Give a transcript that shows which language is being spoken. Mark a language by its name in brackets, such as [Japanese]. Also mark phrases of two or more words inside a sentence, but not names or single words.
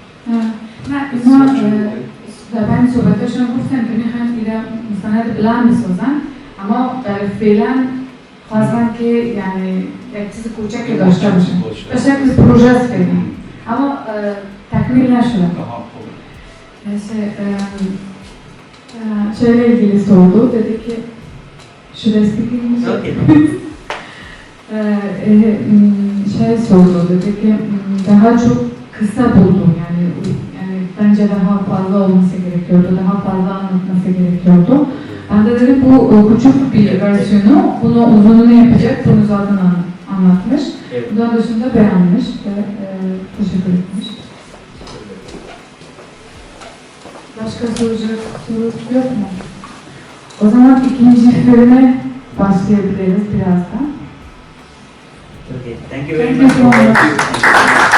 [Persian] نه اینا در بین صحبتاشون گفتن که میخوان ایده مستند بلند بسازن، اما فعلا خواستن که یعنی یک چیز کوچکی داشته باشن به شکل پروژه است فعلا، اما تکمیل نشده. [Turkish] Şöyle ilgili sordu, dedi ki [English] should I speak English? [Turkish] Şey sordu, dedi ki daha çok kısa buldum, yani bence daha fazla olması gerekiyordu, daha fazla anlatması gerekiyordu. Ben de dedim bu küçük bir versiyonu, bunu uzununu yapacak, bunu zaten anlatmış. Evet. Bundan dışında beğenmiş ve teşekkür etmiş. Başka soracak soru yok mu? O zaman ikinci filme başlayabiliriz birazdan. [English] Okay, thank you very Thank you much. so much.